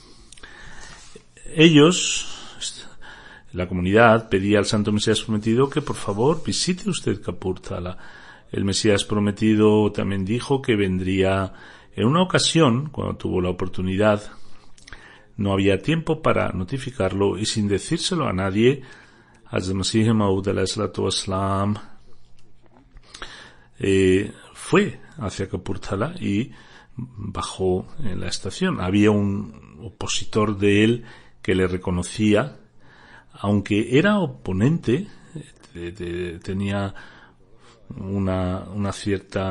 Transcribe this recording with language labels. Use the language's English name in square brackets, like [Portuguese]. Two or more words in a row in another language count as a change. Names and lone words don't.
[Spanish] Ellos, la comunidad, pedía al Santo Mesías Prometido que por favor visite usted Kapurthala. El Mesías Prometido también dijo que vendría en una ocasión, cuando tuvo la oportunidad. No había tiempo para notificarlo, y sin decírselo a nadie, Hazrat Masih Maud [Arabic] عليه الصلاة والسلام [Spanish] fue hacia Kapurthala y bajó en la estación. Había un opositor de él que le reconocía, aunque era oponente, tenía una cierta...